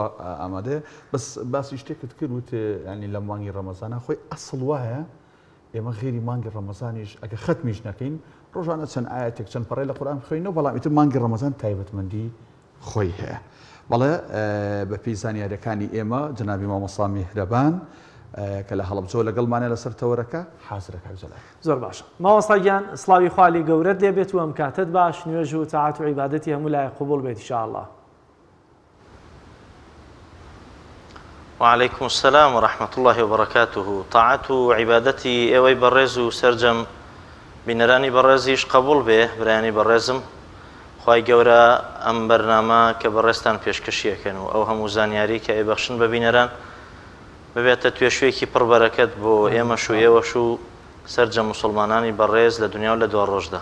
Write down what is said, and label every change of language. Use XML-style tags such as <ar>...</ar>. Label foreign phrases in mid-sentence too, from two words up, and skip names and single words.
<ckb>ئامادە بەس باسی شتێکت کرد وتێ ینی لە مانگی ڕەمەزانە خۆی ئەسڵ وایە ئێمە غێری مانگی ڕەمەزانیش ئەگە ختمیش نەکەین ڕۆژانە چەند ئاەتێک چەند پەڕی لە قورئان بخوێنەوە بەڵام ئیتر مانگی ڕەمەزان تایبەتمەندی خۆی هەیە بەڵێ بە پێی زانیاریەکانی ئێمە جەنابی مامۆستا میهرەبان کە لە هەڵەبجەوە لەگەڵمانە لەسەر تەوەرەکە حازرەکە جەلال زۆر باشە مامۆستا گیان سڵاوی خوالی گەورەت لێبێت و ئەم کاتت باش نوێژ و تاعات و عیبادەتی هەموو لای قبوڵ بێت ئینشاءالله.</ckb> <ar>وعليكم السلام ورحمة الله وبركاته.</ar> <ckb>طاعت و عبادتي ئێوەی بەڕێز و سەرجەم بینەرانی بەڕێزیش قبول بێ برایانی بەڕێزم خوای گەورە ئەم بەرنامە کە بەڕێستان پێشکەشیەکەن و ئەو هەموو زانیاری کە ئێبەخشن بە بینەران ببێتە توێشوێکی پڕبەرەکەت بۆ ئێمەش و ئێوەش و سەرجەم موسڵمانانی بەڕێز لە دنیا و لە دوا ڕۆژدا.</ckb>